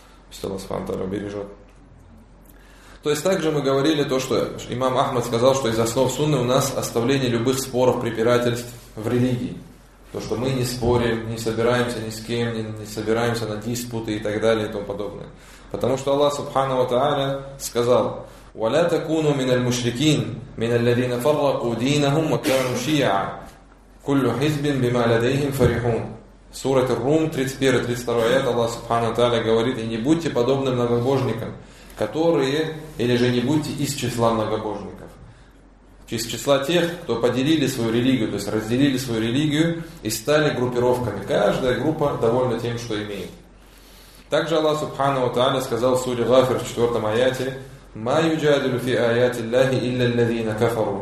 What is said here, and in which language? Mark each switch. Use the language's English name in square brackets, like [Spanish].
[Russian] Все нас фантара бережет. То есть также мы говорили то, что имам Ахмад сказал, что из основ сунны у нас оставление любых споров, препирательств в религии. То, что мы не спорим, не собираемся ни с кем, не собираемся на диспуты и так далее и тому подобное. Потому что Аллах Субхана ва Тааля сказал: [Arabic] وَلَا تَكُونُوا مِنَ الْمُشْرِكِينَ مِنَ الَّذِينَ فَرَّقُوا دِينَهُمْ وَكَانُوا شِيَعًا كُلُّ حِزْبٍ بِمَا لَدَيْهِمْ فَرِحُونَ. [Russian] Сура Ар-Рум, 31-32 аят, Аллах Субхана ва Тааля говорит: и не будьте подобны многобожникам, которые, или же не будьте из числа многобожников, из числа тех, кто поделили свою религию, то есть разделили свою религию и стали группировками. Каждая группа довольна тем, что имеет. Также Аллах Субхана ва Тааля сказал в суре Гафир, в 4 аяте: [Arabic] مَا يُجَادِلُ فِي آيَاتِ اللَّهِ إِلَّا الَّذِينَ كَفَرُوا.